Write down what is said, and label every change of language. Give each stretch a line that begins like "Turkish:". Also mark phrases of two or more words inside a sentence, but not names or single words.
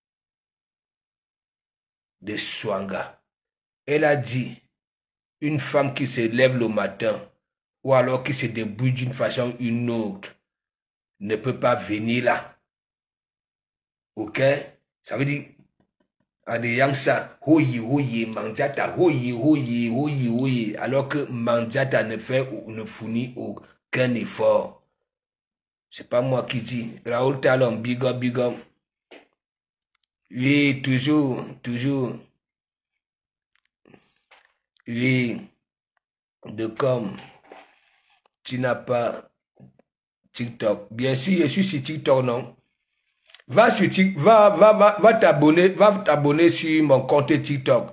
French: De Swanga. Elle a dit, une femme qui se lève le matin, ou alors qui se débrouille d'une façon ou une autre, ne peut pas venir là. Ok? Ça veut dire, en ayant ça, hoyi, hoyi, Mandiata, hoyi, hoyi, hoyi, hoyi, alors que Mandiata ne fait ou ne fournit aucun effort. C'est pas moi qui dis. Raoul Talon,
English: big up, big up.
French: Oui, toujours, toujours. Oui, de comme tu n'as pas TikTok. Bien sûr, je suis sur TikTok, non? Va sur TikTok, va t'abonner sur mon compte TikTok.